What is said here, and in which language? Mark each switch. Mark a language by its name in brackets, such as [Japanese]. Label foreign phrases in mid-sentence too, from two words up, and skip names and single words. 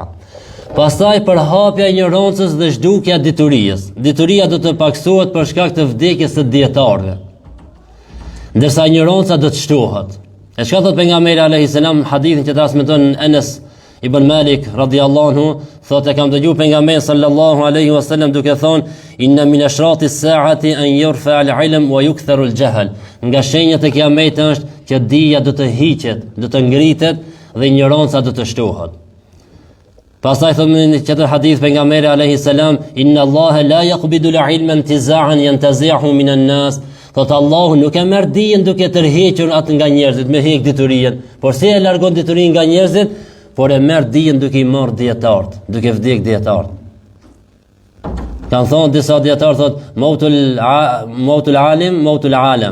[Albanian] Pastaj përhapja e ignorancës dhe zhdukja e diturisë. Dituria do të paksohet për shkak të vdekjes së dietarëve, ndërsa ignoranca do të shtohet. E çka thot pejgamberi [Arabic] عليه السلام [Albanian] hadithin që transmeton Anas ibn Malik [Arabic] رضي الله عنه, [Albanian] thotë kam dëgjuar pejgamberin [Arabic] صلى الله عليه وسلم [Albanian] duke thonë: [Arabic] "إن من أشراط الساعة أن يرفع العلم ويكثر الجهل." [Albanian] Nga shenjat e Kiametit është që dija do të hiqet, do të ngritet dhe ignoranca do të shtohet. Pastaj thonë në çetë hadith pejgamberi [Arabic] عليه السلام إن الله لا يقبض العلم انتزاعا ينتزعه من الناس." [Albanian] Thotë Allahu nuk e merr dijen duke tërhequr atë nga njerëzit, me hek diturinë, por se e largon diturinë nga njerëzit, por e merr dijen duke i marrë dietart, duke vdek dietart. Kan thonë disa dietar thotë [Arabic] موت العالم موت العالم.